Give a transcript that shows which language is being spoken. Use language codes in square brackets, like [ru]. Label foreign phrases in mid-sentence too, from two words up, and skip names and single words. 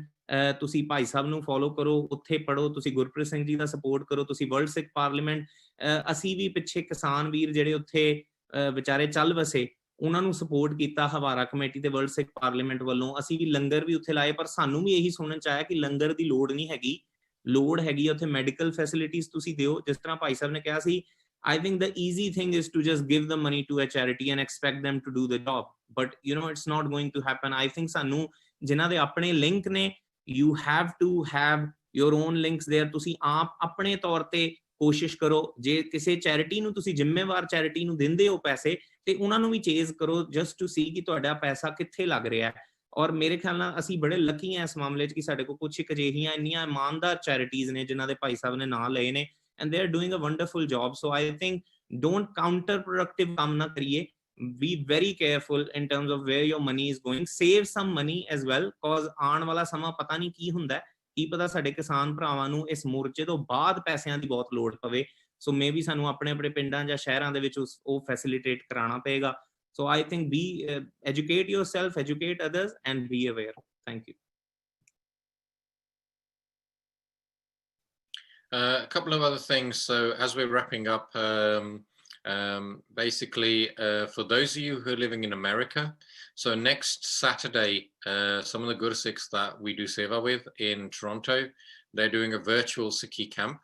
[pa] ਤੁਸੀਂ ਭਾਈ ਸਾਹਿਬ ਨੂੰ ਫੋਲੋ ਕਰੋ, ਉੱਥੇ ਪੜ੍ਹੋ, ਤੁਸੀਂ ਗੁਰਪ੍ਰੀਤ ਸਿੰਘ ਜੀ ਦਾ ਸਪੋਰਟ ਕਰੋ, ਤੁਸੀਂ ਵਰਲਡ ਸਿੱਖ ਪਾਰਲੀਮੈਂਟ, ਅਸੀਂ ਵੀ ਪਿੱਛੇ ਕਿਸਾਨ ਵੀਰ ਜਿਹੜੇ ਉੱਥੇ ਵਿਚਾਰੇ ਚੱਲ ਵਸੇ, ਉਹਨਾਂ ਨੂੰ ਸਪੋਰਟ ਕੀਤਾ ਹਵਾਰਾ ਕਮੇਟੀ ਤੇ ਵਰਲਡ ਸਿੱਖ ਪਾਰਲੀਮੈਂਟ ਵੱਲੋਂ. ਅਸੀਂ ਵੀ ਲੰਗਰ ਵੀ ਉੱਥੇ ਲਾਏ, ਪਰ ਸਾਨੂੰ ਵੀ ਇਹੀ ਸੁਣਨ 'ਚ ਆਇਆ ਕਿ ਲੰਗਰ ਦੀ ਲੋੜ ਨਹੀਂ ਹੈਗੀ, ਲੋੜ ਹੈਗੀ ਉੱਥੇ [en] medical facilities [pa] ਤੁਸੀਂ ਦਿਓ. ਜਿਸ ਤਰ੍ਹਾਂ ਭਾਈ ਸਾਹਿਬ ਨੇ ਕਿਹਾ ਸੀ, [en] I think the easy thing is to just give the money to a charity and expect them to do the job. But, you know, it's not going to happen. I think [pa] ਸਾਨੂੰ ਜਿਨ੍ਹਾਂ ਦੇ ਆਪਣੇ ਲਿੰਕ ਨੇ, [en] you have to have your own links there. [pa] ਤੁਸੀਂ ਆਪ ਆਪਣੇ ਤੌਰ ਤੇ ਕੋਸ਼ਿਸ਼ ਕਰੋ. ਜੇ ਕਿਸੇ ਚੈਰਿਟੀ ਨੂੰ ਤੁਸੀਂ ਜ਼ਿੰਮੇਵਾਰ ਚੈਰਿਟੀ ਨੂੰ ਦਿੰਦੇ ਹੋ ਪੈਸੇ, ਤੇ ਉਹਨਾਂ ਨੂੰ ਵੀ ਚੇਜ਼ ਕਰੋ [en] just to see [pa] ਕਿ ਤੁਹਾਡਾ ਪੈਸਾ ਕਿੱਥੇ ਲੱਗ ਰਿਹਾ ਹੈ. ਔਰ ਮੇਰੇ ਖਿਆਲ ਨਾਲ ਅਸੀਂ ਬੜੇ ਲੱਕੀ ਹਾਂ ਇਸ ਮਾਮਲੇ 'ਚ ਕਿ ਸਾਡੇ ਕੋਲ ਕੁਝ ਇੱਕ ਅਜਿਹੀਆਂ ਇੰਨੀਆਂ ਇਮਾਨਦਾਰ ਚੈਰਿਟੀਜ਼ ਨੇ ਜਿਨ੍ਹਾਂ ਦੇ ਭਾਈ ਸਾਹਿਬ ਨੇ ਨਾਂ ਲਏ ਨੇ, [en] and they're doing a wonderful job. So I think don't counterproductive [pa] ਕੰਮ ਨਾ ਕਰੀਏ. [en] Be very careful in terms of where your money is going. Save some money as well, cause [pa] ਆਉਣ ਵਾਲਾ ਸਮਾਂ ਪਤਾ ਨਹੀਂ ਕੀ ਹੁੰਦਾ, ਕੀ ਪਤਾ ਸਾਡੇ ਕਿਸਾਨ ਭਰਾਵਾਂ ਨੂੰ ਇਸ ਮੋਰਚੇ ਤੋਂ ਬਾਅਦ ਪੈਸਿਆਂ ਦੀ ਬਹੁਤ ਲੋੜ ਪਵੇ. [en] so maybe [pa] ਸਾਨੂੰ ਆਪਣੇ ਆਪਣੇ ਪਿੰਡਾਂ ਜਾਂ ਸ਼ਹਿਰਾਂ ਦੇ ਵਿੱਚ ਉਹ ਫੈਸਿਲਿਟੇਟ ਕਰਾਉਣਾ ਪਏਗਾ. [en] So I think be educate yourself, educate others, and be aware. Thank you. A couple of other things. So as we're wrapping up, basically for those of you who are living in America, so next Saturday, some of the Gursikhs that we do seva with in Toronto, they're doing a virtual Sikhi camp.